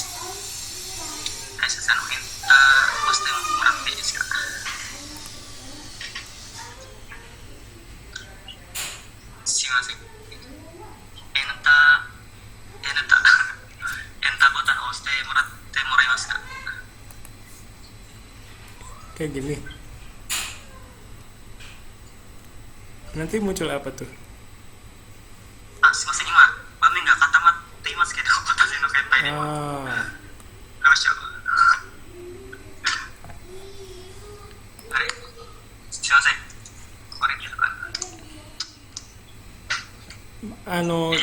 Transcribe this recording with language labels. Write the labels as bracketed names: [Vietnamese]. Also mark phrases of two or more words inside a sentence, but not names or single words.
[Japanese] はい、先生、エンター押してもらっていいですか？すいません。エンタボタンを押してもらえますか？ [Indonesian] Kayak gini. Nanti muncul apa tuh? [Japanese] すいません、今画面が固まっていますけど、私の携帯でどうしよう。あれ、すいません、これ見るかな。